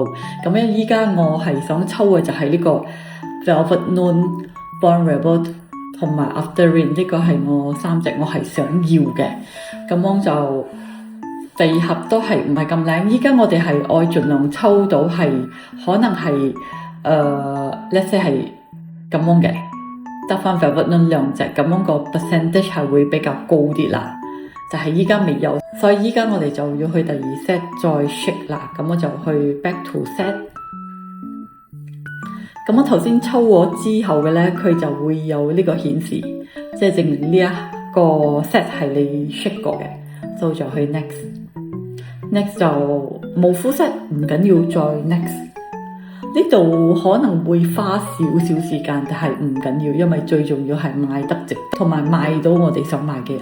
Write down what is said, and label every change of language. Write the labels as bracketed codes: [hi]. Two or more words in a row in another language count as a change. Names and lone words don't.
[yue] 咁樣依家我係想抽嘅就係呢個 Velvet Noon、Bond Rebel。同埋 After Rain 呢個係我3隻我係想要嘅。咁樣就第2盒都係唔係咁靚。依家我哋係愛盡量抽到係可能係 [en] let's say [yue] 係咁樣嘅，得翻 Velvet Noon 2隻，咁樣個 percentage 係會比較高啲啦。就係依家未有，所以依家我哋就要去第2 set 再 shake 啦。咁我就去 [en] back to set。 [yue] 咁我頭先抽咗之後嘅咧，佢就會有呢個顯示，即係證明呢一個 set 係你 shake 過嘅，所以就去 next 就冇 [en] full set [yue] 唔緊要，再 next。呢度可能會花少少時間，但係唔緊要，因為最重要係賣得值，同埋賣到我哋想賣嘅。